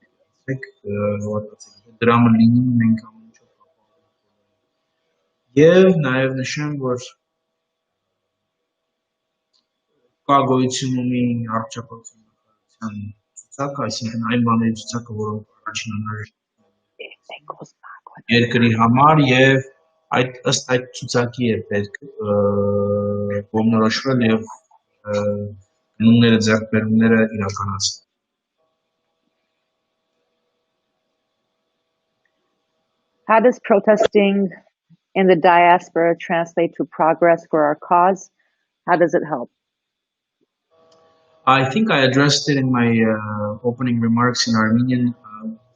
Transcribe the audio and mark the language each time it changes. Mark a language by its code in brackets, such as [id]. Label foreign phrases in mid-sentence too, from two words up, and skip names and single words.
[hy] Դրամը լինում մենք ամեն ինչով կապահովենք։ Եվ նաև նշեմ, որ կա գոյություն ունի առողջապահության նախարարության ցուցակը, այսինքն այն բաների ցուցակը, որոնք առաջին անհրաժեշտ երկրի համար եւ ըստ այդ ցուցակի է պետք կողմնորոշվել եւ գնումները ձեռքբերումները իրականացնել։ [en] How does protesting in the diaspora translate to progress for our cause? How does it help? I think I addressed it in my opening remarks in Armenian.